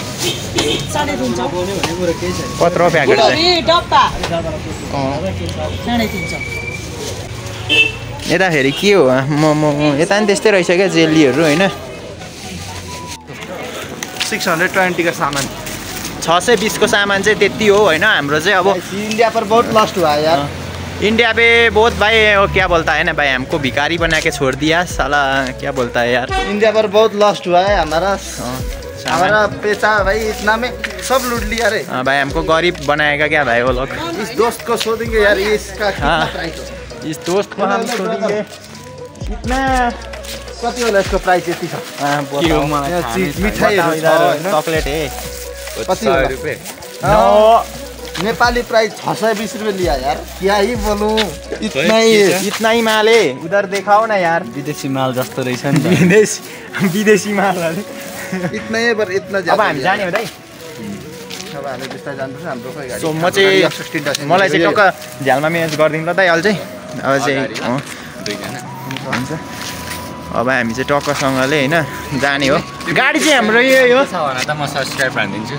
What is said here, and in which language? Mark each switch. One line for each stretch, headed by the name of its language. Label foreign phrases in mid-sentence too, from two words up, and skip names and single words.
Nepali: कत्रो प्याकेट यता फेरि के हो मोमो यता नि त्यस्तै रहेछ क्या जेलीहरू होइन।
Hindi: 620 का सामान
Nepali: 620 को सामान चाहिँ त्यति हो होइन। हाम्रो चाहिँ अब
Hindi: इंडिया पर बहुत लॉस्ट हुआ है यार। इंडिया पे बहुत भाई क्या बोलता है ना भाई, हमको भिखारी बना के छोड़ दिया साला, क्या बोलता है यार। इंडिया पर बहुत लॉस्ट हुआ है हमारा पैसा भाई, इतना में सब लूट लिया रे। हाँ भाई हमको गरीब बनाएगा क्या भाई वो लोग। इस दोस्त को शोधेंगे यार ये इसका कितना प्राइस हो? इस दोस्त को हम शोधेंगे कितना
Nepali: कति होला यसको प्राइस यति छ?
Hindi: मिठाई चॉकलेट है
Nepali: कति होला नेपाली प्राइस 620
Hindi: रुपये लिया यार। क्या ही बोलूं, इतना ही माल है। उधर दिखाओ ना यार,
Nepali: विदेशी माल जस्तो रहेछ नि। विदेशी माल
Hindi: इतना ही पर इतना
Nepali: अब हामी जाने हो दाइ। अब हामी बिस्तारै जानुपर्छ हाम्रो खै गाडी। सो म चाहिँ मलाई चाहिँ टक्क झ्यालमा म्यानेज गरिदिनु ल दाइ अहिले चाहिँ। अब चाहिँ हुन्छ। अब हामी चाहिँ टक्कसँगले होइन जाने हो। गाडी चाहिँ हाम्रो यही हो। म सब्सक्राइब हानिदिन्छु।